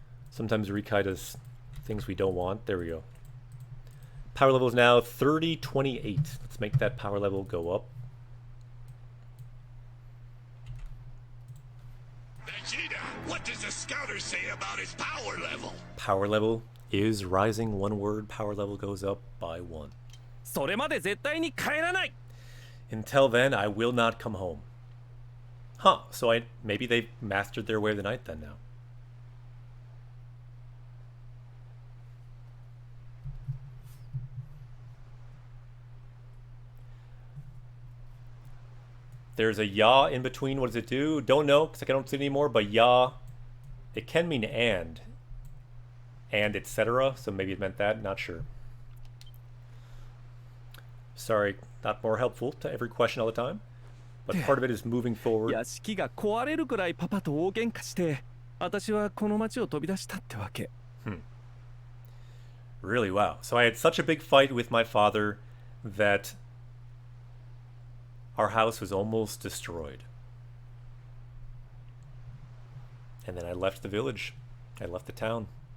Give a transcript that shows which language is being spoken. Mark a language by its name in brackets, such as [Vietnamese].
[English] Sometimes Rikai does things we don't want. There we go. Power level is now 3028. Let's make that power level go up. Vegeta, what does the scouter say about his power level? Power level is rising. One word, power level goes up by 1. [Japanese] それまで絶対に帰らない [English] Until then, I will not come home. Huh, so maybe they've mastered their way of the night then now. There's a ya in between. What does it do? Don't know, because I don't see it anymore, but ya, it can mean and etc. So maybe it meant that, not sure. Sorry, not more helpful to every question all the time. But part of it is moving forward. [Japanese] 屋敷が壊れるくらいパパと大喧嘩して私はこの町を飛び出したってわけ [English] Really, wow. So I had such a big fight with my father that our house was almost destroyed. And then I left the village. I left the town.